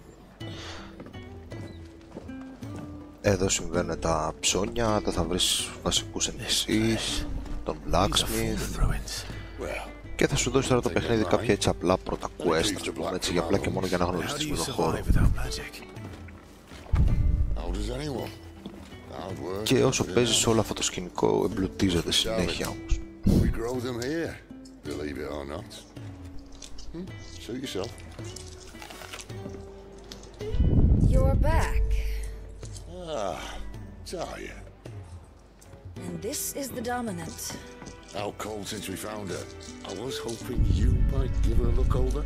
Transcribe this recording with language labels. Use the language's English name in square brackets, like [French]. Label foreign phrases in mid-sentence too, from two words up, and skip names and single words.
[Greek] Εδώ συμβαίνουν τα ψώνια, εδώ θα βρεις βασικούς NPCs, τον blacksmith, και θα σου δώσει τώρα το παιχνίδι κάποια έτσι απλά πρώτα quest, ας πούμε, έτσι, για απλά και μόνο για να γνωριστείς με τον χώρο. Και όσο παίζεις όλο αυτό το σκηνικό εμπλουτίζεται συνέχεια όμως. [English] You're back. Talia. And this is the Dominant. Out cold since we found her. I was hoping you might give her a look over.